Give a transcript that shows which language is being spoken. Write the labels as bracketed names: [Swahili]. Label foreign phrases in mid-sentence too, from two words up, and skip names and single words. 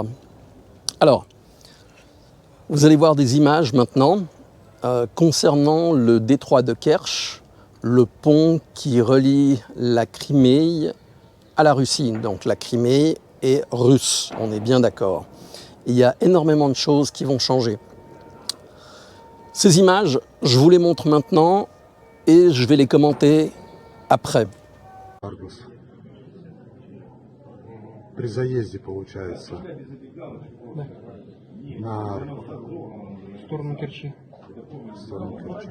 [French] Alors, vous allez voir des images maintenant concernant le détroit de Kerch, le pont qui relie la Crimée à la Russie. Donc la Crimée est russe, on est bien d'accord. Il y a énormément de choses qui vont changer. Ces images, je vous les montre maintenant et je vais les commenter après. [Russian] При заезде, получается. Да. На В сторону Керчи. сторону Керчи.